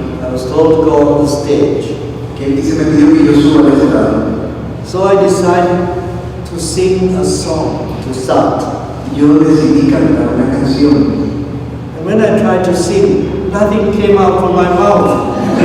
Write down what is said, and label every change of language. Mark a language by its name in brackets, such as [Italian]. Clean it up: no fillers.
[English] I was told to go on the stage. [Spanish] Que se me pidió que yo suba al estrado. [English] So I decided to sing a song to start. [Spanish] Yo decidí cantar una canción. [English] And when I tried to sing, nothing came out from my mouth.